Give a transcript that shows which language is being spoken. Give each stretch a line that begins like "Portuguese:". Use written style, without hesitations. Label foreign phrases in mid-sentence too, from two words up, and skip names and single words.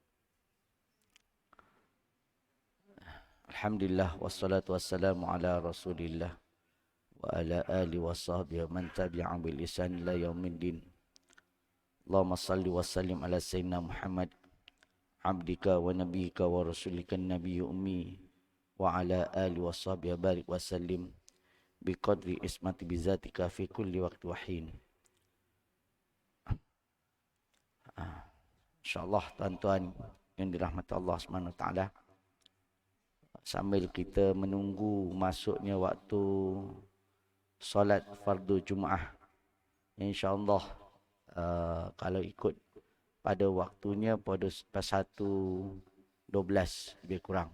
Arabic: الحمد لله والصلاة والسلام على رسول الله وعلى آله وصحبه من تبع بالإحسان إلى يوم الدين. اللهم صل وسلم على سيدنا محمد عبدك ونبيك ورسولك النبي الأمي وعلى آله وصحبه بارك وسلم بقدر عظمة ذاتك في كل وقت وحين.
Malay: InsyaAllah tuan-tuan yang dirahmati Allah SWT, sambil kita menunggu masuknya waktu solat fardu Jumaah, InsyaAllah kalau ikut pada waktunya pada 1.12 lebih kurang.